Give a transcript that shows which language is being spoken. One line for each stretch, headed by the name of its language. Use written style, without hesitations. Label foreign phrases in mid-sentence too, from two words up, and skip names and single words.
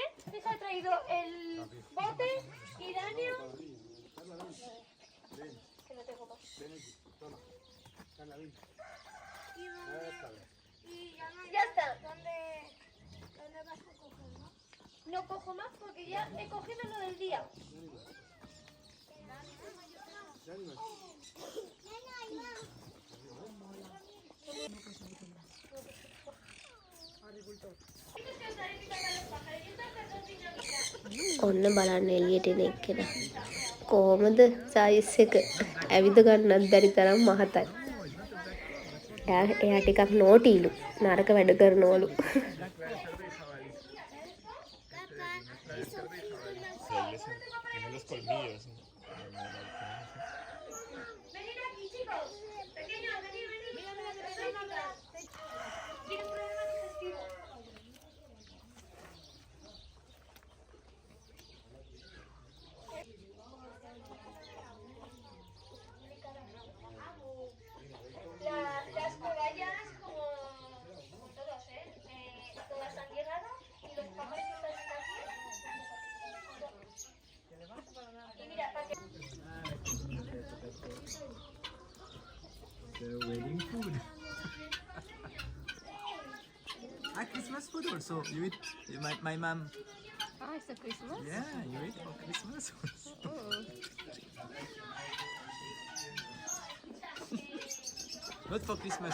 Spanish: Hija, he traído el bote, Iranio. Que no tengo más. Ya está. ¿Dónde vas a coger, no? No cojo más porque ya he cogido lo del día.
Sinhala: ඔන්න බලන්න එළියට එන එක්කෙනා. කොහොමද සයිස් එක ඇවිද ගන්නත් බැරි තරම් මහතයි. එයා ටිකක් නෝටිලු. නරක වැඩ කරනවලු.
Spanish: Tiene los colmillos. Venid aquí, chicos. Pequeños, venid. Tiene un problema digestivo. Las cobayas, como todos, todas han llegado y los pájaros están aquí. Y mira, para que...
English: The wedding food. Christmas food also. You eat my mom. Ah, it's a Christmas? Yeah, you eat for Christmas also. Not for Christmas.